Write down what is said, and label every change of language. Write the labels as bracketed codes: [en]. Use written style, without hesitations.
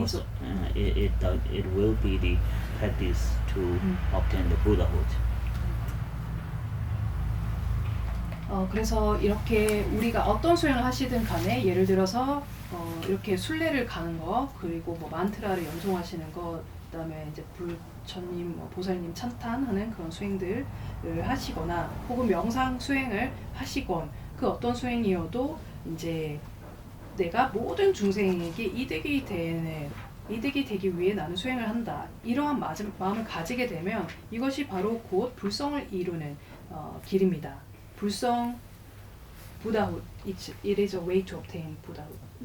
[en] Also, it will be the practice to obtain the Buddhahood. [ko] 그래서 이렇게 우리가 어떤 수행을 하시든 간에 예를 들어서 이렇게 순례를 가는 거, 그리고 뭐 만트라를 연송하시는 거, 그다음에 이제 부처님, 보살님 찬탄하는 그런 수행들을 하시거나 혹은 명상 수행을 하시건 그 어떤 수행이어도 이제 내가 모든 중생에게 이득이 되기 위해 나는 수행을 한다. 이러한 마음을 가지게 되면 이것이 바로 곧 불성을 이루는 길입니다. 불성 Buddhahood. [en] It is a way to obtain Buddhahood.